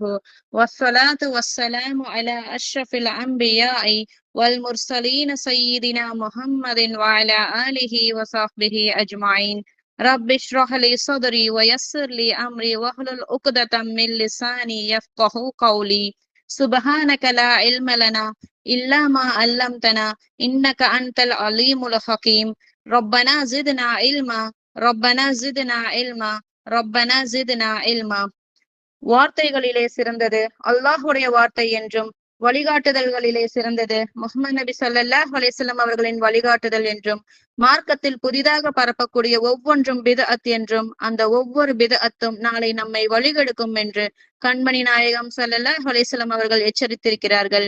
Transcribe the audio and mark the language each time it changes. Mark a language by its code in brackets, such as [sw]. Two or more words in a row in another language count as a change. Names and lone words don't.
[ar] والصلاة والسلام على أشرف الأنبياء والمرسلين سيدنا محمد وعلى آله وصحبه أجمعين. رب اشرح لي صدري ويسر لي أمري واحلل عقدة من لساني يفقه قولي. سبحانك لا علم لنا إلا ما علمتنا إنك أنت العليم الحكيم. ربنا زدنا علما ربنا زدنا علما ربنا زدنا علما. [ta] வார்த்தைகளிலே சிறந்தது அல்லாஹுடைய வார்த்தை என்றும், வழிகாட்டுதல்களிலே சிறந்தது முஹம்மது நபி [ar] صلى الله عليه وسلم [ta] அவர்களின் வழிகாட்டுதல் என்றும், மார்க்கத்தில் புதிதாக பரப்பக்கூடிய ஒவ்வொன்றும் பித்அத் என்றும், அந்த ஒவ்வொரு பித்அத்தும் நாளை நம்மை வழிகெடுக்கும் என்று கண்மணி நாயகம் ஸல்லல்லாஹு அலைஹி வஸல்லம் அவர்கள் எச்சரித்திருக்கிறார்கள்.